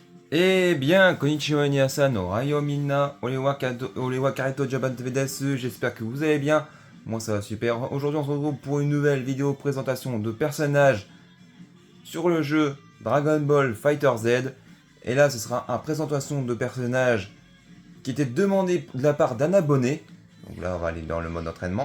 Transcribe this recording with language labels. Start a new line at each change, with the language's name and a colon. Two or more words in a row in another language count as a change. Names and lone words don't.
French: Eh bien,
Japanese: こんにちは皆さん、おはようみんな、俺は kareto japan TV です,
French: j'espère que vous allez bien. Moi ça va super. Aujourd'hui on se retrouve pour une nouvelle vidéo présentation de personnages sur le jeu Dragon Ball Fighter Z. Et là ce sera une présentation de personnages qui était demandé de la part d'un abonné. Donc là on va aller dans le mode entraînement.